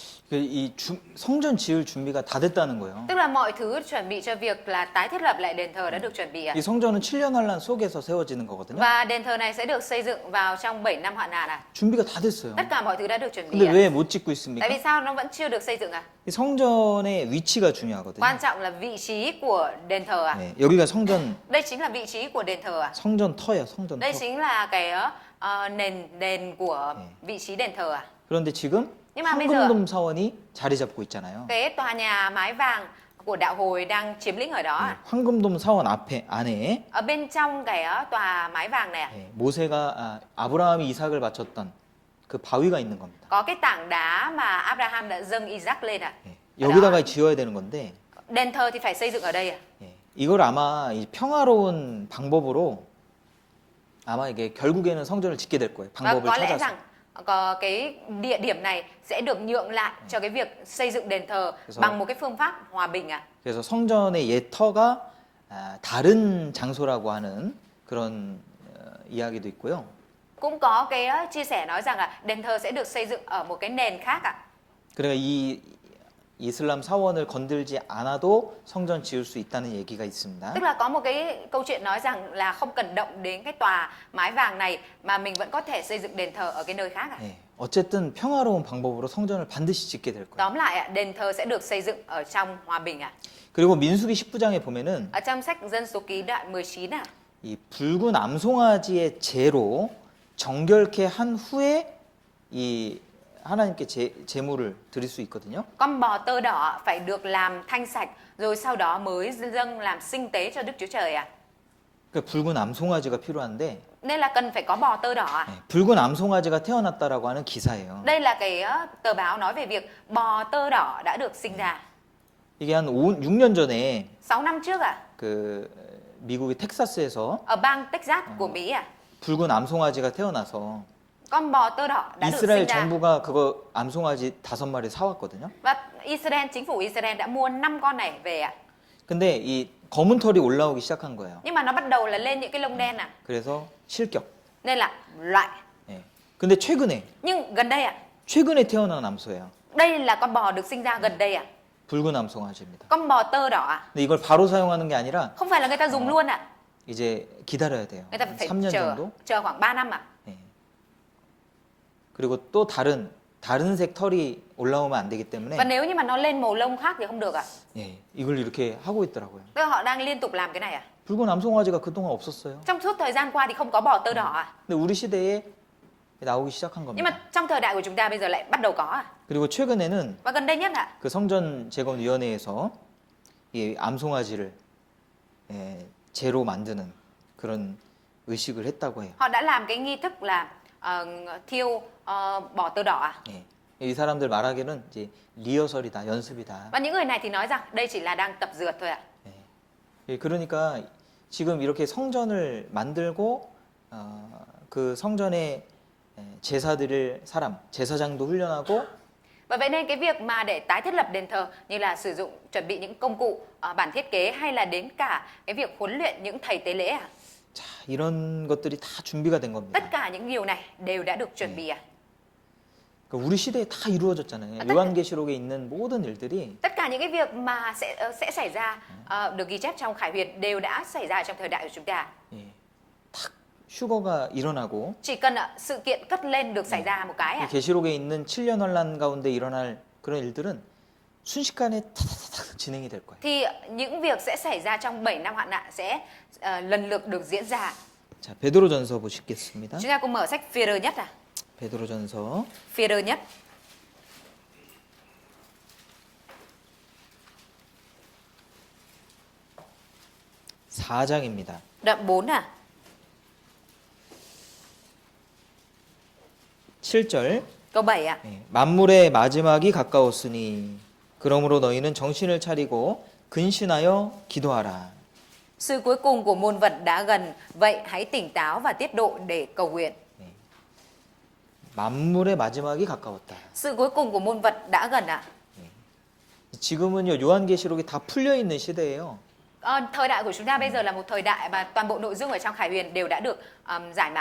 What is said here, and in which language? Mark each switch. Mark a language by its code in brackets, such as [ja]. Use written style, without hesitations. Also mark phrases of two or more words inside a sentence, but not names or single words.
[ko] 성전 지을 준비가 다 됐다는 거예요. [vi] Tức là mọi thứ chuẩn bị cho việc là tái thiết lập lại đền thờ đã được chuẩn bị ạ. [ko] 이 성전은 7년 환란 속에서 세워지는 거거든요. [vi] Và đền thờ này sẽ được xây dựng vào trong 7 năm hoạn nạn ạ. [ko] 준비가 다 됐어요. [vi] Tất cả mọi thứ đã được chuẩn bị [ko] 근데 [vi] ạ. [ko] 왜 못 짓고 있습니까? [vi] Tại vì sao nó vẫn chưa được xây dựng ạ? [ko] 이 성전의 위치가 중요하거든요. [vi] Quan trọng là vị trí của đền thờ ạ. [ko] 네, 여기가 성전 [vi] Đây chính là vị trí của đền thờ ạ. [ko] 성전터예요. 성전터. [vi] Đây chính là cái nền của [ko] 네. [vi] vị trí đền thờ ạ. [ko] 그런데 지금 [vi] Nhưng mà bây giờ [ko] 황금돔 사원이 자리 잡고 있잖아요. [vi] cái tòa nhà mái vàng của đạo hồi đang chiếm lĩnh ở đó [ko] 네, [vi] ạ. [ko] 황금돔 사원 앞에 안에 [vi] Ở bên trong cái tòa mái vàng này ạ, [ko] 네, 모세가 아브라함이 이삭을 바쳤던 그 바위가 있는 겁니다. [vi] có cái tảng đá mà Abraham đã dâng Isaac lên ạ. [ko] 네, [vi] ở đó. [ko] 여기다가 지어야 되는 건데 [vi] Đền thờ thì phải xây dựng ở đây ạ. [ko] 예, 이걸 아마 이 평화로운 방법으로 아마 이게 결국에는 성전을 짓게 될 거예요. [vi] Và [ko] 방법을 [vi] có lẽ [ko] 찾아서. [vi] rằng có cái địa điểm này sẽ được nhượng lại cho cái việc xây dựng đền thờ [ko] 그래서- [vi] bằng một cái phương pháp hòa bình ạ. [ko] 그래서 성전의 옛터가 다른 장소라고 하는 그런 이야기도 있고요. [vi] Cũng có cái chia sẻ nói rằng là đền thờ sẽ được xây dựng ở một cái nền khác ạ. [ko] 그러니까 이 이슬람 사원을 건들지 않아도 성전 지을 수 있다는 얘기가 있습니다. [vi] Tức là có một cái câu chuyện nói rằng là không cần động đến cái tòa mái vàng này mà mình vẫn có thể xây dựng đền thờ ở cái nơi khác ạ. [ko] 예, 어쨌든 평화로운 방법으로 성전을 반드시 짓게 될 거예요. [vi] Tóm lại ạ, đền thờ sẽ được xây dựng ở trong hòa bình ạ. [ko] 그리고 민수기 19장에 보면은 [vi] Ở trong sách Dân số ký đoạn 19 ạ. [ko] 이 붉은 암송아지의 제로 정결케 한 후에 이 하나님께 제물을 드릴 수 있거든요. [vi] Con bò tơ đỏ phải được làm thanh sạch rồi sau đó mới dâng làm sinh tế cho Đức Chúa Trời ạ. [ko] 그러니까 붉은 암송아지가 필요한데 [vi] Nên là cần phải có bò tơ đỏ ạ. [ko] 네, 붉은 암송아지가 태어났다라고 하는 기사예요. [vi] Đây là cái tờ báo nói về việc bò tơ đỏ đã được sinh ra. [ko] 이게 한 6년 전에 [vi] 6 năm trước ạ, [ko] 그 미국의 텍사스에서 [vi] ở bang Texas của Mỹ ạ, [ko] 붉은 암송아지가 태어나서 [vi] con bò tơ đỏ đã được [ko] 이스라엘 [vi] sinh ra. [ko] 정부가 그거 암송아지 5마리 사왔거든요. [vi] Và Israel, chính phủ Israel đã mua 5 con này về ạ. [ko] 근데 이 검은 털이 올라오기 시작한 거예요. [vi] Nhưng mà nó bắt đầu là lên những cái lông đen ạ. [ko] 그래서 실격. [vi] Nên là loại. [ko] 예. 근데 최근에 [vi] Nhưng gần đây ạ, [ko] 최근에 태어난 암소예요. [vi] đây là con bò được sinh ra gần đây ạ. [ko] 붉은 암송아지입니다. [vi] Con bò tơ đỏ ạ. [ko] 근데 이걸 바로 사용하는 게 아니라 [vi] Không phải là người ta dùng luôn ạ. [ko] 이제 기다려야 돼요. [vi] Người ta phải [ko] 3년 [vi] chờ [ko] 정도. [vi] chờ khoảng 3 năm ạ. [ko] 예. 그리고 또 다른 색 털이 올라오면 안 되기 때문에 [vi] Và nếu như mà nó lên màu lông khác thì không được ạ. [ko] 예, 이걸 이렇게 하고 있더라고요. [vi] Tức là họ đang liên tục làm cái này ạ. [ko] 붉은 암송아지가 그동안 없었어요. [vi] Trong suốt thời gian qua thì không có bò tơ đỏ ạ. [ko] 근데 우리 시대에 나오기 시작한 [vi] Nhưng [ko] 겁니다. [vi] mà trong thời đại của chúng ta bây giờ lại bắt đầu có ạ. [ko] 그리고 최근에는 [vi] Và gần đây nhất ạ, [ko] 그 성전재건위원회에서 이 암송아지를 재로 만드는 그런 의식을 했다고 해요. [vi] họ đã làm cái nghi thức là thiêu bò tơ đỏ ạ. [ko] 예. 이 사람들 말하기는 이제 리허설이다, 연습이다. [vi] Và những người này thì nói rằng đây chỉ là đang tập dượt thôi ạ. [ko] 예, 그러니까 지금 이렇게 성전을 만들고 그 성전에 제사 드릴 사람, 제사장도 훈련하고 [vi] Và vậy nên cái việc mà để tái thiết lập đền thờ như là sử dụng chuẩn bị những công cụ, bản thiết kế hay là đến cả cái việc huấn luyện những thầy tế lễ ạ. [ko] 자, 이런 것들이 다 준비가 된 겁니다. [vi] Tất cả những điều này đều đã được chuẩn bị ạ. [ko] 그러니까 우리 시대에 다 이루어졌잖아요. 요한계시록에 있는 모든 일들이 [vi] Tất cả những cái việc mà sẽ xảy ra được ghi chép trong Khải Huyền đều đã xảy ra trong thời đại của chúng ta. [ko] 예, 탁 휴거가 일어나고 [vi] Chỉ cần sự kiện cất lên được xảy ra một cái [ko] 이 [vi] ạ. [ko] 계시록에 있는 7년 환란 가운데 일어날 그런 일들은 순식간에 타타타타 진행이 될 거예요. [vi] Thì những việc sẽ xảy ra trong 7 năm hoạn nạn sẽ lần lượt được diễn ra. [ko] 자, 베드로전서 보시겠습니다. [vi] Chúng ta cùng mở sách Phi-rơ nhất ạ. [ko] 베드로전서 [vi] Phi-rơ nhất. [ko] (4장입니다) [vi] Đoạn 4 ạ. [ko] 7절 [vi] Câu 7 ạ. [ko] 만물의 마지막이 가까웠으니 그러므로 너희는 정신을 차리고 근신하여 기도하라. [vi] Sự cuối cùng của muôn vật đã gần, vậy hãy tỉnh táo và tiết độ để cầu nguyện. [ko] 만물의 마지막이 가까웠다. [vi] Sự cuối cùng của muôn vật đã gần ạ. [ko] 지금은요 요한계시록이 다 풀려 있는 시대예요. [vi] Thời đại của chúng ta bây giờ là một thời đại mà toàn bộ nội dung ở trong Khải Huyền đều đã được giải mã.